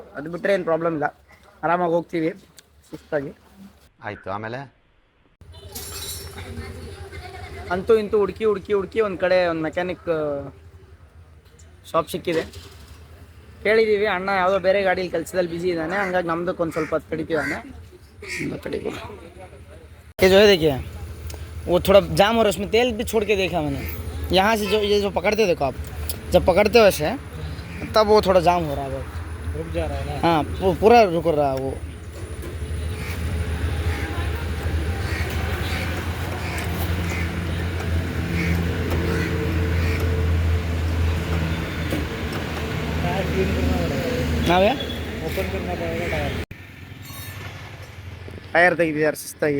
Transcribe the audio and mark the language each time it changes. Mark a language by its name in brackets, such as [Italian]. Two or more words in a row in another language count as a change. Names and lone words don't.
[Kannada] ಅದು ಬಿಟ್ಟರೆ ಏನು ಪ್ರಾಬ್ಲಮ್ ಇಲ್ಲ, ಆರಾಮಾಗಿ ಹೋಗ್ತೀವಿ ಸುಸ್ತಾಗಿ. ಆಯ್ತು, ಆಮೇಲೆ ಅಂತೂ ಇಂತೂ ಹುಡುಕಿ ಒಂದು ಕಡೆ ಒಂದು [English] mechanic shop [Kannada] ಸಿಕ್ಕಿದೆ. ಕೇಳಿದ್ದೀವಿ, ಅಣ್ಣ ಯಾವುದೋ ಬೇರೆ ಗಾಡೀಲಿ ಕೆಲಸದಲ್ಲಿ ಬಿಸಿ ಇದ್ದಾನೆ, ಹಂಗಾಗಿ ನಮ್ದಕ್ಕೆ ಒಂದು ಸ್ವಲ್ಪ ತಡಿತಿದ್ದಾನೆ. [Hindi] ये जो है देखिए वो थोड़ा जाम हो रहा है, उसमें तेल भी छोड़ के देखा मैंने. यहाँ से जो ये जो पकड़ते देखो आप, जब पकड़ते हो वैसे तब वो थोड़ा जाम हो रहा है, रुक जा रहा है ना. हाँ, पूरा रुक रहा है वो. [Kannada] ನಾವೇ [English] open tyre [Kannada] ತೆಗಿದಿದ್ದಾರೆ ಶಿಸ್ತಾಗಿ.